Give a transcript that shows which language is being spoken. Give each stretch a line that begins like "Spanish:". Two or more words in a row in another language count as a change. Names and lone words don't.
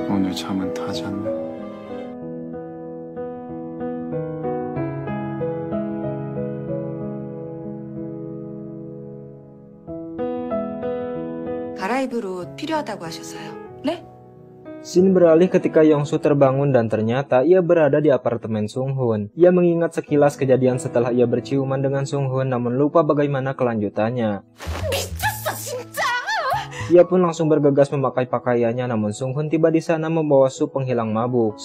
Korean: 밤에 잠은 다 잤네. 갈아입을 옷 필요하다고 하셔서요. 네?
Indonesian: Scene beralih ketika Yongsu terbangun dan ternyata ia berada di apartemen Sunghun. Ia mengingat sekilas kejadian setelah ia berciuman dengan Sunghun namun lupa bagaimana kelanjutannya. Ia pun langsung bergegas memakai pakaiannya namun Sunghun tiba di sana membawa sup penghilang mabuk.